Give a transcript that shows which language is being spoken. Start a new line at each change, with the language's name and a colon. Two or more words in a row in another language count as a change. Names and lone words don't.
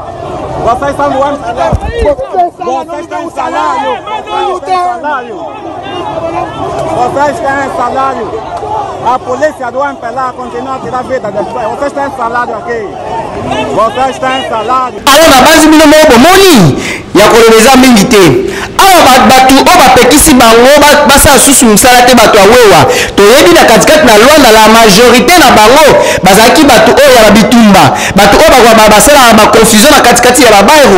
Portuguese: Vocês são do MPLA. Vocês têm salário. Vocês têm salário. Vocês têm salário. A polícia do MPLA continua a tirar a vida das pessoas. Vocês têm salário aqui. Vocês têm salário.
Lingala: Alors na base bino mo bomoni ya kolobeza mingi te. Awa batu o bapekisi bango basa susu musala te batu awewa. Toyebi na katikati na Luanda
French: la majorité
Lingala: na bango bazaki batu o ya bitumba. Batu o bakwa basala ba confusion na katikati ya babairo.